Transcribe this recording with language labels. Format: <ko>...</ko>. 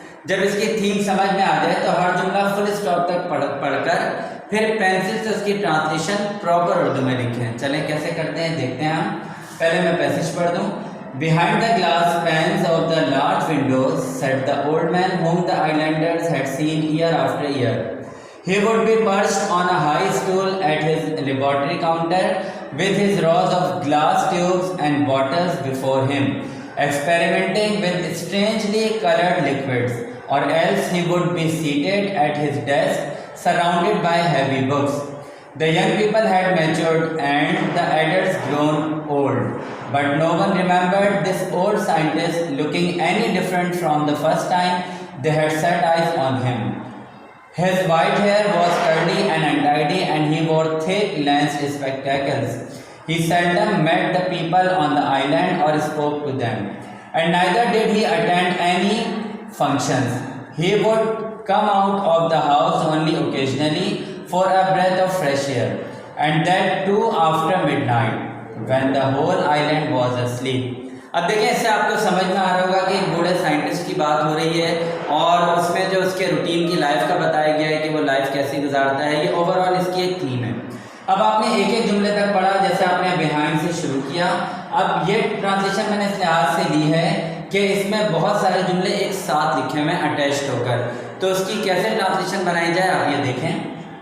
<ur>جب اس کی تھیم سمجھ میں آ جائے تو ہر جملہ فل اسٹاپ تک پڑھ کر پھر پینسل سے اس کی ٹرانسلیشن پراپر اردو میں لکھیں۔ چلیں کیسے کرتے ہیں دیکھتے ہیں ہم۔ پہلے میں پیسیج پڑھ دوں۔</ur> <en>Behind the glass panes of the large windows sat the old man whom the islanders had seen year after year. He would be perched on a high stool at his laboratory counter with his rows of glass tubes and bottles before him, experimenting with strangely colored liquids, or else he would be seated at his desk surrounded by heavy books. The young people had matured and the adults grown old, but no one remembered this old scientist looking any different from the first time they had set eyes on him. His white hair was curly and untidy, and he wore thick lensed spectacles. He seldom met the people on the island or spoke to them, and neither did he attend any functions. He would come out of the house only occasionally for a breath of fresh air, and that too after midnight, when the whole island was asleep.</en> <ur>اب دیکھیں اس سے آپ کو سمجھ میں آ رہا ہوگا کہ ایک بوڑھے سائنٹسٹ کی بات ہو رہی ہے، اور اس میں جو اس کے روٹین کی لائف کا بتایا گیا ہے کہ وہ لائف کیسی گزارتا ہے۔ یہ اوور آل اس کی ایک تھیم ہے۔ اب آپ نے ایک ایک جملے تک پڑھا، جیسے آپ نے بیہائنڈ سے شروع کیا۔ اب یہ ٹرانسلیشن میں نے اس لحاظ سے لی ہے کہ اس میں بہت سارے جملے ایک ساتھ لکھے ہوئے ہیں اٹیچڈ ہو کر، تو اس کی کیسے ٹرانسلیشن بنائی جائے آپ یہ دیکھیں۔</ur>